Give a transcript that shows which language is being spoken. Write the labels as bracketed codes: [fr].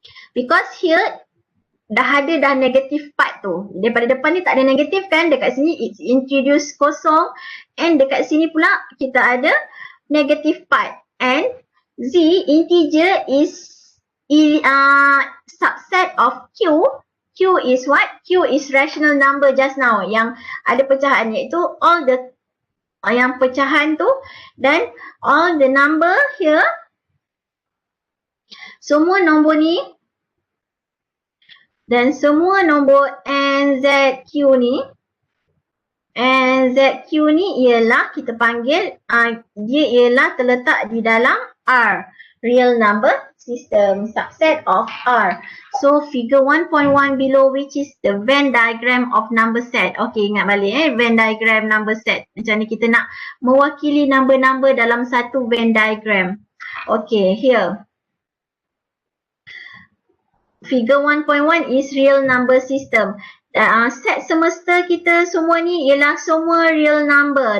[en] Because here dah negative part tu. [ms] Daripada depan ni tak ada negatif kan, dekat sini [en] it's introduce [ms] kosong, and dekat sini pula kita ada [en] negative part, and Z integer is subset of Q. Q is what? Q is rational number just now [ms] yang ada pecahan, iaitu all the yang pecahan tu dan all the number here, semua nombor ni dan semua nombor NZQ ni, NZQ ni ialah kita panggil dia ialah terletak di dalam R, real number system, subset of R. [en] So figure 1.1 below, which is the Venn diagram of number set. [ms] Okay, ingat balik Venn diagram number set. Macam ni kita nak mewakili number-number dalam satu Venn diagram. Okay, here. [en] Figure 1.1 is real number system. [ms] Set semesta kita semua ni ialah semua real number.